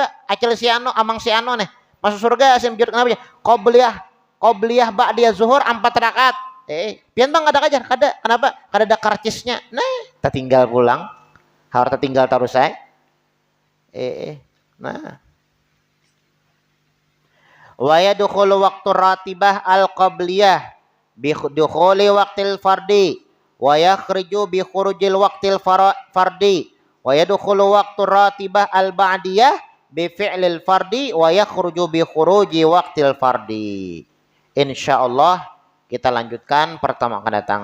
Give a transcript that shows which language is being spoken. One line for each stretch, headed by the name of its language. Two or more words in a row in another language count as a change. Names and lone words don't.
Banjar: Acil si ano amang si ano nih. Masuk surga asim bejurut kenapa ya? Qobliyah ba'diyah zuhur 4 rakaat. Pian bang ada kajar? Kada. Kenapa? Kada ada karcisnya. Nah, tak tinggal pulang. Harus tak tinggal taruh saya. Nah.
Arabic: ويدخل وقت الراتبة القبلية بدخول وقت الفرض ويخرج بخروج وقت الفرض ويدخل وقت الراتبة البعدية بفعل الفرض ويخرج بخروج وقت الفرض.
Indonesian: Insyaallah kita lanjutkan pertemuan akan datang.